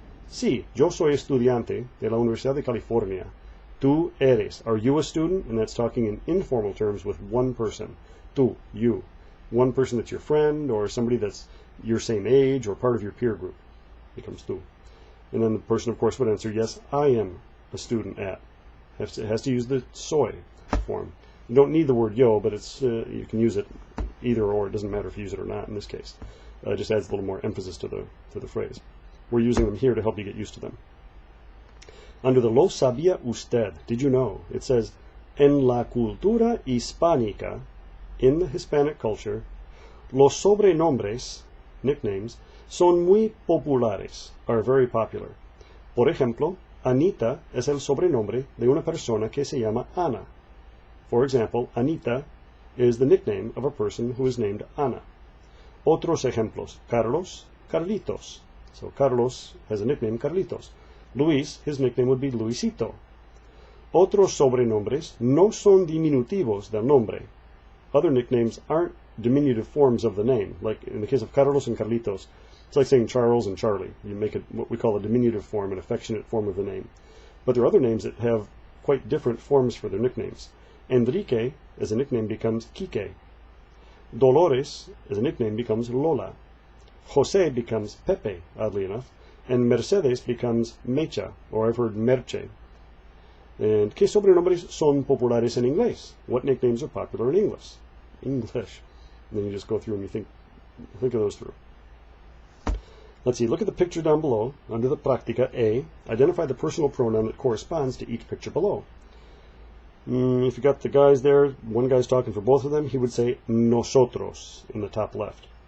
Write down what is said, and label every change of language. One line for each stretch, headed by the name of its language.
Spanish: Sí, yo soy estudiante de la Universidad de California. Tú eres.
English: Are you a student? And that's talking in informal terms with one person. Tú, you. One person that's your friend or somebody that's your same age or part of your peer group becomes tú. And then the person, of course, would answer, yes, I am a student at. It has to use the soy form. You don't need the word yo, but it's you can use it either or. It doesn't matter if you use it or not in this case. It just adds a little more emphasis to the phrase. We're using them here to help you get used to them. Under the
Spanish: lo sabía usted,
English: did you know? It says,
Spanish: en la cultura hispánica,
English: in the Hispanic culture,
Spanish: los sobrenombres,
English: nicknames,
Spanish: son muy populares,
English: are very popular.
Spanish: Por ejemplo, Anita es el sobrenombre de una persona que se llama Ana.
English: For example, Anita is the nickname of a person who is named Ana.
Spanish: Otros ejemplos, Carlos, Carlitos.
English: So Carlos has a nickname, Carlitos. Luis, his nickname would be Luisito.
Spanish: Otros sobrenombres no son diminutivos del nombre.
English: Other nicknames aren't diminutive forms of the name. Like in the case of Carlos and Carlitos, it's like saying Charles and Charlie. You make it what we call a diminutive form, an affectionate form of the name. But there are other names that have quite different forms for their nicknames. Enrique, as a nickname, becomes Quique. Dolores, as a nickname, becomes Lola. Jose becomes Pepe, oddly enough. And Mercedes becomes Mecha, or I've heard Merche.
Spanish: And ¿qué sobrenombres son populares en inglés?
English: What nicknames are popular in English? English. And then you just go through and you think of those through. Let's see, look at the picture down below. Under the Práctica A, identify the personal pronoun that corresponds to each picture below. If you got the guys there, one guy's talking for both of them, he would say nosotros in the top left.